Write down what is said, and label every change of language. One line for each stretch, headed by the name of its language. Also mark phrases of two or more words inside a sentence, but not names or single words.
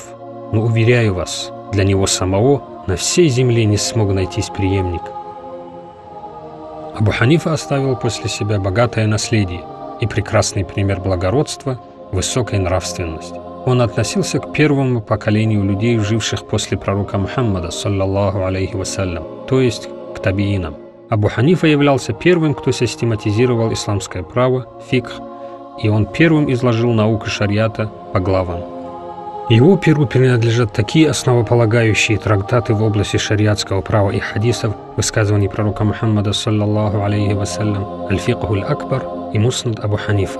Russian: Но, уверяю вас, для него самого на всей земле не смог найтись преемник. Абу Ханифа оставил после себя богатое наследие и прекрасный пример благородства, высокой нравственности. Он относился к первому поколению людей, живших после пророка Мухаммада,
Arabic: صلى الله عليه وسلم,
Russian: то есть к табиинам. Абу Ханифа являлся первым, кто систематизировал исламское право, фикх, и он первым изложил науку шариата по главам. Его перу принадлежат такие основополагающие трактаты в области шариатского права и хадисов, высказываний пророка Мухаммада,
Arabic: صلى الله عليه وسلم,
Russian: Аль-Фикхуль Акбар и Муснад Абу Ханифа.